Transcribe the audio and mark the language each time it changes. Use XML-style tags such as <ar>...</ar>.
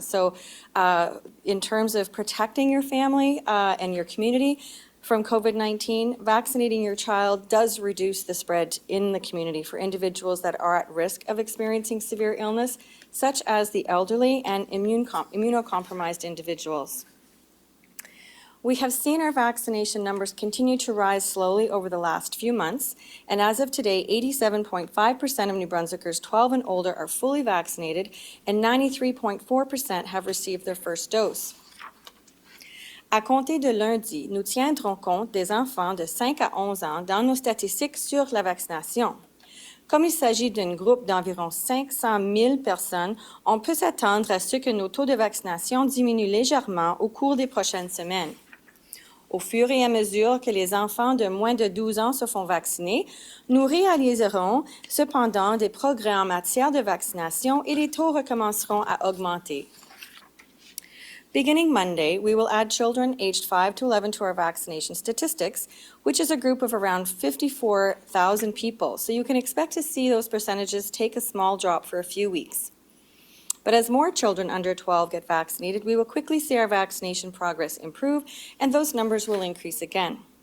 <en>So in terms of protecting your family and your community from COVID-19, vaccinating your child does reduce the spread in the community for individuals that are at risk of experiencing severe illness, such as the elderly and immunocompromised individuals. We have seen our vaccination numbers continue to rise slowly over the last few months, and as of today, 87.5% of New Brunswickers 12 and older are fully vaccinated, and 93.4% have received their first dose.</en> <fr>À compter de lundi, nous tiendrons compte des enfants de 5 à 11 ans dans nos statistiques sur la vaccination. Comme il s'agit d'un groupe d'environ 500 000 personnes, on peut s'attendre à ce que nos taux de vaccination diminuent légèrement au cours des prochaines semaines. Au fur et à mesure que les enfants de moins de 12 ans se font vacciner, nous réaliserons cependant des progrès en matière de vaccination et les taux recommenceront à augmenter.</fr> <en>Beginning Monday, we will add children aged 5 to 11 to our vaccination statistics, which is a group of around 54,000 people. So you can expect to see those percentages take a small drop for a few weeks. But as more children under 12 get vaccinated, we will quickly see our vaccination progress improve, and those numbers will increase again.</en>